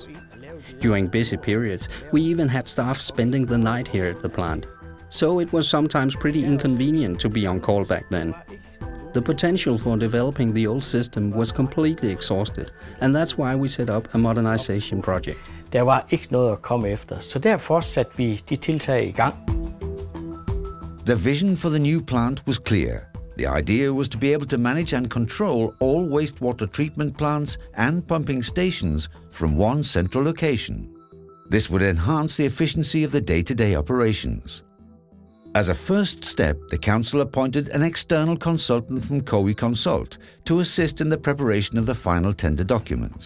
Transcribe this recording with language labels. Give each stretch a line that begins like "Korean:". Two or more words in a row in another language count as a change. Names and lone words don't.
English: During busy periods, we even had staff spending the night here at the plant. So it was sometimes pretty inconvenient to be on call back then. The potential for developing the old system was completely exhausted, and that's why we set up a modernization project.
Danish: Der var ikke noget at komme efter, så derfor satte vi de tiltag i gang.
English: The vision for the new plant was clear. The idea was to be able to manage and control all wastewater treatment plants and pumping stations from one central location. This would enhance the efficiency of the day-to-day operations. As a first step, the council appointed an external consultant from COE Consult to assist in the preparation of the final tender documents.